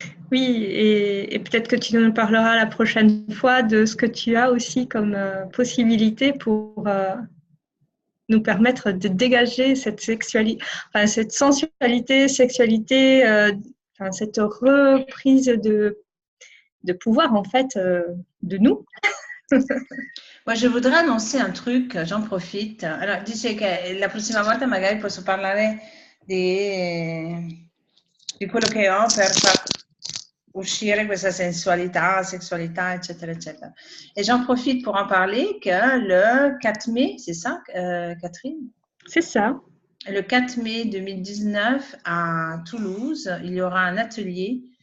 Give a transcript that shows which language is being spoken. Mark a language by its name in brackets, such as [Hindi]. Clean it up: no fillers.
[French] Oui, et peut-être que tu nous parleras la prochaine fois de ce que tu as aussi comme possibilité pour nous permettre de dégager cette sexualité, enfin, cette sensualité, sexualité, cette reprise de pouvoir en fait de nous. Moi, je voudrais annoncer un truc, j'en profite. [Italian] Allora, dice che la prossima volta magari posso parlare di quello che ho per far uscire questa sensualità, sessualità, eccetera, eccetera. [French] Et j'en profite pour en parler que le 4 mai, c'est ça, Catherine? C'est ça. Le 4 mai 2019 à Toulouse, il y aura un atelier.